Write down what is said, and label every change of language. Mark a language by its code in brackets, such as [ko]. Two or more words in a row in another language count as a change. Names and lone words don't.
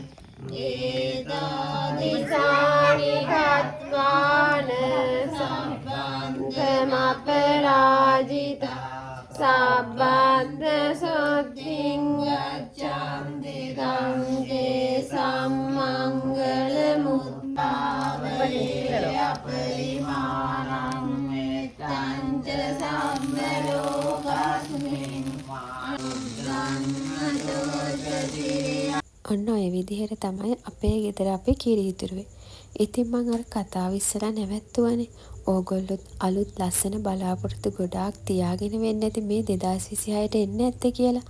[pi] ඒතාදිසානි කත්වාන සම්බන්ධමපරාජිතා සබ්බන්ත සොත්තිං ගච්ඡන්ති ගංගේ සම්මංගල මුත්තාවලේ අපරිමාණං මෙත්තං ච සම්මලෝකස්මින් [si] ඔන්න ඔය විදිහට තමයි අපේ ගෙදර අපි කිරි ඉතුරුවේ. ඉතින් මං අර කතාව ඉස්සලා නැවැත්තුවනේ. ඕගොල්ලොත් අලුත් ලස්සන බලාපොරොත්තු ගොඩාක් තියාගෙන වෙන්න ඇති මේ 2026ට එන්න ඇත්තේ කියලා.